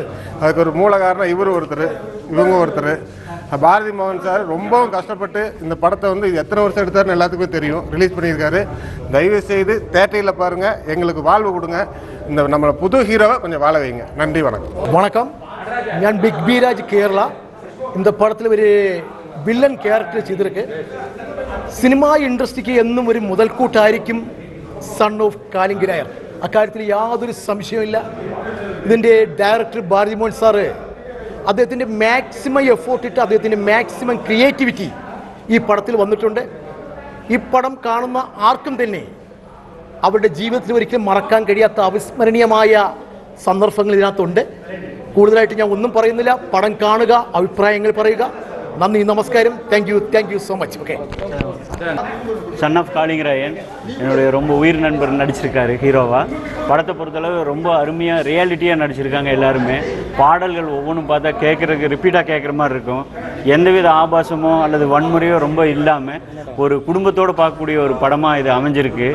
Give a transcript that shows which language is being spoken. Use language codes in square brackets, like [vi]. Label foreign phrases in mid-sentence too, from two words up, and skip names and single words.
[ta] அதுக்கு ஒரு மூல காரணம் இவரும் ஒருத்தர், இவங்க ஒருத்தர். பாரதி மோகன் சார் ரொம்பவும் கஷ்டப்பட்டு இந்த படத்தை வந்து எத்தனை வருஷம் எடுத்தாருன்னு எல்லாத்துக்குமே தெரியும். ரிலீஸ் பண்ணியிருக்காரு. தயவு செய்து தேட்டரில் பாருங்கள், எங்களுக்கு வாழ்வு கொடுங்க. இந்த நம்மளை புது ஹீரோவை கொஞ்சம் வாழ வைங்க. நன்றி, வணக்கம். [ml] ഞാൻ ബിഗ് ബി രാജ് കേരള. [ta] இந்த படத்தில் ஒரு [en] villain character [ta] ചെയ്തിருக்கு. [ml] സിനിമാ ഇൻഡസ്ട്രിക്ക് എന്നും ഒരു മുതൽക്കൂട്ടായിരിക്കും സൺ ഓഫ് കാലിംഗരായർ. അക്കാര്യത്തിൽ യാതൊരു സംശയമില്ല. ഇതിൻ്റെ ഡയറക്ടർ ഭാരതി മോഹൻ സാറ് അദ്ദേഹത്തിൻ്റെ [en] maximum effort [ml] ഇട്ട് അദ്ദേഹത്തിൻ്റെ [en] maximum creativity [ml] ഈ പടത്തിൽ വന്നിട്ടുണ്ട്. ഈ പടം കാണുന്ന ആർക്കും തന്നെ അവരുടെ ജീവിതത്തിൽ ഒരിക്കലും മറക്കാൻ കഴിയാത്ത അവിസ്മരണീയമായ സന്ദർഭങ്ങൾ ഇതിനകത്തുണ്ട്. കൂടുതലായിട്ട് ഞാൻ ഒന്നും പറയുന്നില്ല. പടം കാണുക, അഭിപ്രായങ്ങൾ പറയുക. [ta] நன்றி, நமஸ்காரம். [en] thank you so much. [ta] ஓகே. சன் ஆஃப் காலிங்கராயன் என்னுடைய ரொம்ப உயிர் நண்பர் நடிச்சிருக்காரு ஹீரோவா. படத்தை பொறுத்தளவு ரொம்ப அருமையாக ரியாலிட்டியாக நடிச்சிருக்காங்க எல்லாருமே. பாடல்கள் ஒவ்வொன்றும் பார்த்தா கேட்குறதுக்கு ரிப்பீட்டாக கேட்குற மாதிரி இருக்கும். எந்தவித ஆபாசமோ அல்லது வன்முறையோ ரொம்ப இல்லாமல் ஒரு குடும்பத்தோடு பார்க்கக்கூடிய ஒரு படமாக இது அமைஞ்சிருக்கு.